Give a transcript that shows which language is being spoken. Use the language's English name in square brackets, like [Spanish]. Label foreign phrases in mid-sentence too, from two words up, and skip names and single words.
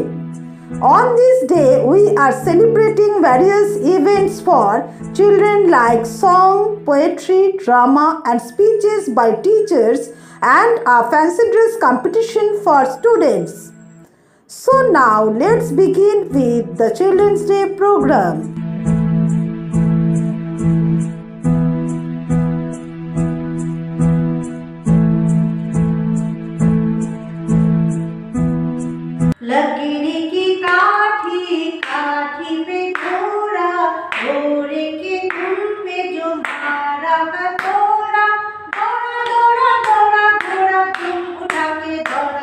[English] On this day, we are celebrating various events for children like song, poetry, drama and speeches by teachers and a fancy dress competition for students. So now let's begin with the Children's Day program. [Hindi] लकड़ी की काठी काठी पे घोड़ा घोड़े के धुन पे जो मारा हथौड़ा दौड़ा दौड़ा दौड़ा घोड़ा तुम उठा के दौड़ा।